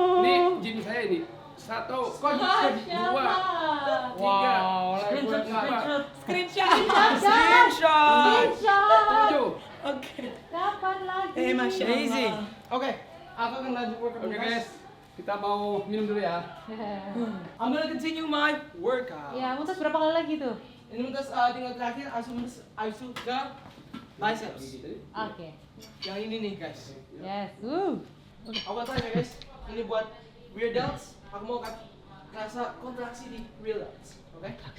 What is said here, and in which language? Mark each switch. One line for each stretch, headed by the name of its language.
Indonesian: Nih gym saya ini. 1, 2, 3, Wow.
English: Screenshot. Screenshot. Screenshot. 7.
Indonesian: Oke. Kapan lagi? Masya Allah. Easy. Oke. Aku akan lanjut workout Oke guys. guys. Kita mau minum dulu ya.
English: I'm gonna continue my workout.
Indonesian: Ya, Muntas berapa kali lagi tuh? Ini Muntas tinggal terakhir, abis itu ke biceps. Oke. Yang ini nih guys.
English: Yes.
Indonesian: Aku tanya guys, ini buat real delts. Aku mau rasa kontraksi di real delts, oke?